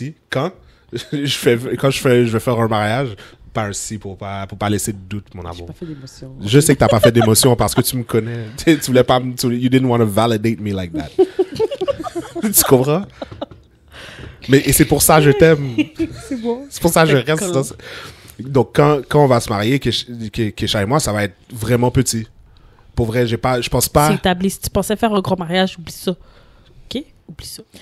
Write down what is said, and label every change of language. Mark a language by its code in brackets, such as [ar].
[fr] Quand je vais faire un mariage, pas un si pour pas laisser de doute, mon amour. J'ai pas fait d'émotion. Je sais que t'as pas fait d'émotion parce que tu me connais. Tu voulais pas... [en] You didn't want to validate me like that. [fr] Tu comprends? Et c'est pour ça que je t'aime. C'est bon. C'est pour ça que je reste dans... Donc, quand on va se marier, Kesha et moi, ça va être vraiment petit. Pour vrai, je pense pas... C'est établi. Si tu pensais faire un grand mariage, oublie ça. OK? Oublie ça.